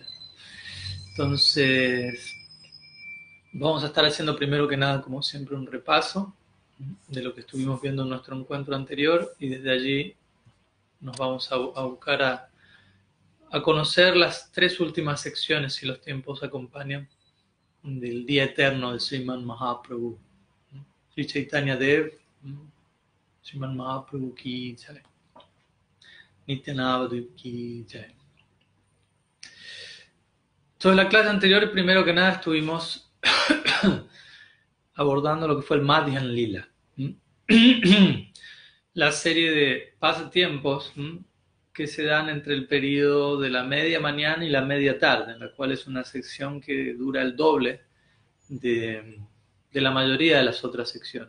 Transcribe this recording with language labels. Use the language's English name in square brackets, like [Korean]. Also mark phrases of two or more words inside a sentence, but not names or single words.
[Spanish] Entonces, vamos a estar haciendo primero que nada, como siempre, un repaso de lo que estuvimos viendo en nuestro encuentro anterior y desde allí nos vamos a buscar a conocer las tres últimas secciones, si los tiempos acompañan, del día eterno de Sriman Mahaprabhu. [Hindi] श्री चैतन्य देव, श्रीमन् महाप्रभु की जय, नित्यानवदेव की जय. [Spanish] Entonces, en la clase anterior, primero que nada, estuvimos abordando lo que fue el Madhyan Lila. La serie de pasatiempos que se dan entre el periodo de la media mañana y la media tarde, en la cual es una sección que dura el doble de la mayoría de las otras secciones.